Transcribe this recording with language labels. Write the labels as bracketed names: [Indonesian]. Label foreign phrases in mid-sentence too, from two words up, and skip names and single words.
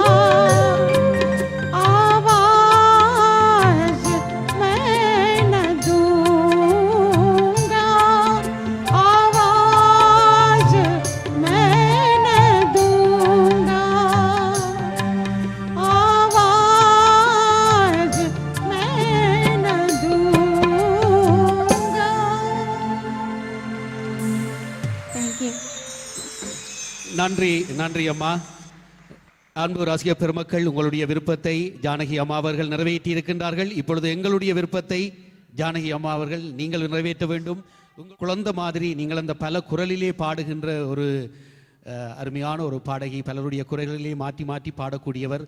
[Hindi] आवाज मैं न दूंगा, आवाज मैं न दूंगा, आवाज मैं न दूंगा। [English] thank you. [Tamil] நன்றி நன்றி அம்மா. அன்பு ரசிக பெருமக்கள், உங்களுடைய விருப்பத்தை ஜானகி அம்மா அவர்கள் நிறைவேற்றி இருக்கின்றார்கள். இப்பொழுது எங்களுடைய விருப்பத்தை ஜானகி அம்மா அவர்கள் நீங்கள் நிறைவேற்ற வேண்டும். உங்கள் குழந்தை மாதிரி நீங்கள் அந்த பல குரலிலே பாடுகின்ற ஒரு அருமையான ஒரு பாடகி, பலருடைய குரலிலே மாற்றி மாற்றி பாடக்கூடியவர்.